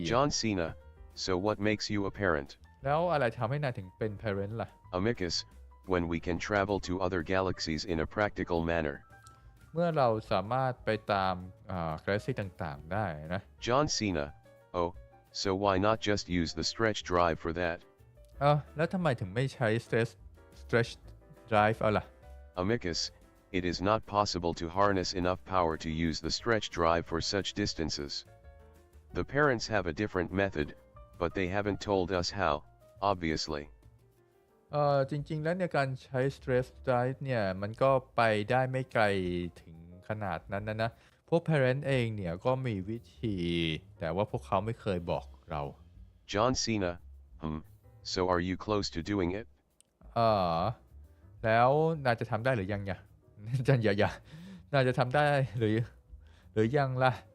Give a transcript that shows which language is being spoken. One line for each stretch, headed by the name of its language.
English: John Cena, so what makes you a parent?
Thai: แล้วอะไรทำให้นายถึงเป็น parent ล่ะ
English: Amicus, when we can travel to other galaxies in a practical manner.
Thai: เมื่อเราสามารถไปตามกาแล็กซีต่างๆได้นะ
English: John Cena, oh, so why not just use the stretch drive for that?
Thai: แล้วทำไมถึงไม่ใช้ stretch drive เอาล่ะ
English: Amicus, it is not possible to harness enough power to use the stretch drive for such distances. The parents have a different method, but they haven't told us how, obviously.
Thai: จริงๆแล้วเนี่ยการใช้ stretch drive เนี่ยมันก็ไปได้ไม่ไกลถึงขนาดนั้นนะพวก parent เองเนี่ยก็มีวิธีแต่ว่าพวกเขาไม่เคยบอกเรา
English: John Cena, so are you close to doing it?
Thai: แล้วนายจะทำได้หรือยังเนี่ยนายจะทำได้หรือยังล่ะ